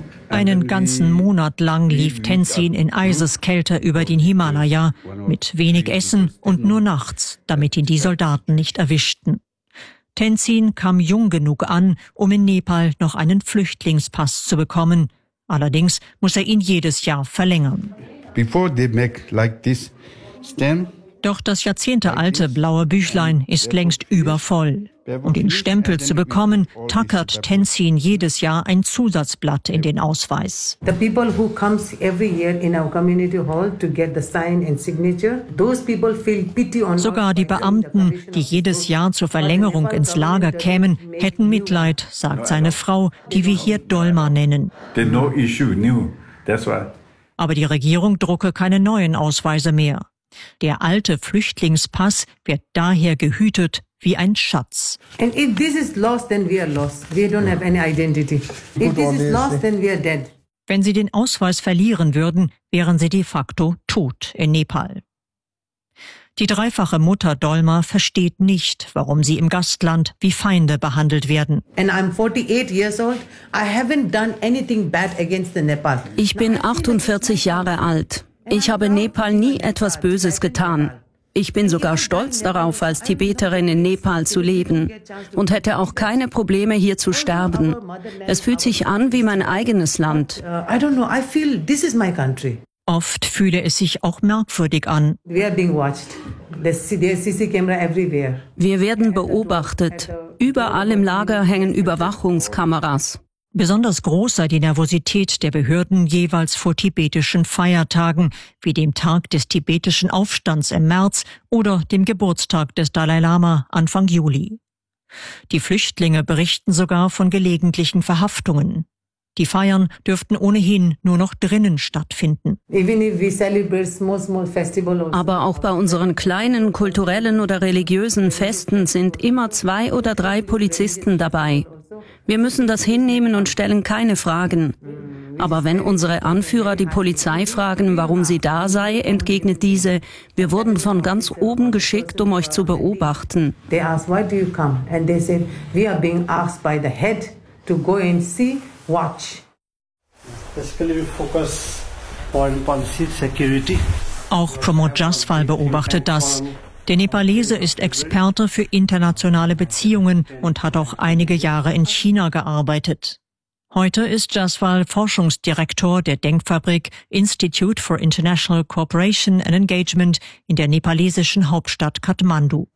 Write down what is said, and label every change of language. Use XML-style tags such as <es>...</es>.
<de>Einen ganzen Monat lang lief Tenzin in Eiseskälte über den Himalaya, mit wenig Essen und nur nachts, damit ihn die Soldaten nicht erwischten. Tenzin kam jung genug an, um in Nepal noch einen Flüchtlingspass zu bekommen. Allerdings muss er ihn jedes Jahr verlängern.</de> <en>Before they make like this stamp.</en> <de>Doch das jahrzehntealte blaue Büchlein ist längst übervoll. Um den Stempel zu bekommen, tackert Tenzin jedes Jahr ein Zusatzblatt in den Ausweis.</de> <en>The people who comes every year in our community hall to get the sign and signature, those people feel pity on.</en> <de>Sogar die Beamten, die jedes Jahr zur Verlängerung ins Lager kämen, hätten Mitleid, sagt seine Frau, die wir hier Dolma nennen.</de> <en>There's no issue, new. That's why.</en> <de>Aber die Regierung drucke keine neuen Ausweise mehr. Der alte Flüchtlingspass wird daher gehütet wie ein Schatz.</de> <en>And if this is lost, then we are lost. We don't have any identity. If this is lost, then we are dead.</en> <de>Wenn sie den Ausweis verlieren würden, wären sie de facto tot in Nepal. Die dreifache Mutter Dolma versteht nicht, warum sie im Gastland wie Feinde behandelt werden.</de> <en>And I'm 48 years old. I haven't done anything bad against the Nepal.</en> <de>Ich bin 48 Jahre alt. Ich habe Nepal nie etwas Böses getan. Ich bin sogar stolz darauf, als Tibeterin in Nepal zu leben und hätte auch keine Probleme, hier zu sterben. Es fühlt sich an wie mein eigenes Land.</de> <en>I don't know. I feel this is my country.</en> <de>Oft fühle es sich auch merkwürdig an.</de> <en>We are being watched. There's CCTV camera everywhere.</en> <de>Wir werden beobachtet. Überall im Lager hängen Überwachungskameras. Besonders groß sei die Nervosität der Behörden jeweils vor tibetischen Feiertagen, wie dem Tag des tibetischen Aufstands im März oder dem Geburtstag des Dalai Lama Anfang Juli. Die Flüchtlinge berichten sogar von gelegentlichen Verhaftungen. Die Feiern dürften ohnehin nur noch drinnen stattfinden. Aber auch bei unseren kleinen kulturellen oder religiösen Festen sind immer 2 oder 3 Polizisten dabei. Wir müssen das hinnehmen und stellen keine Fragen. Aber wenn unsere Anführer die Polizei fragen, warum sie da sei, entgegnet diese: Wir wurden von ganz oben geschickt, um euch zu beobachten.</de> <en>They asked, why do you come? And they said, we are being asked by the head to go and see, watch. Basically, we focus on policy, security.</en> <de>Auch Pramod Jaswal beobachtet das. Der Nepalese ist Experte für internationale Beziehungen und hat auch einige Jahre in China gearbeitet. Heute ist Jaswal Forschungsdirektor der Denkfabrik Institute for International Cooperation and Engagement in der nepalesischen Hauptstadt Kathmandu.</de>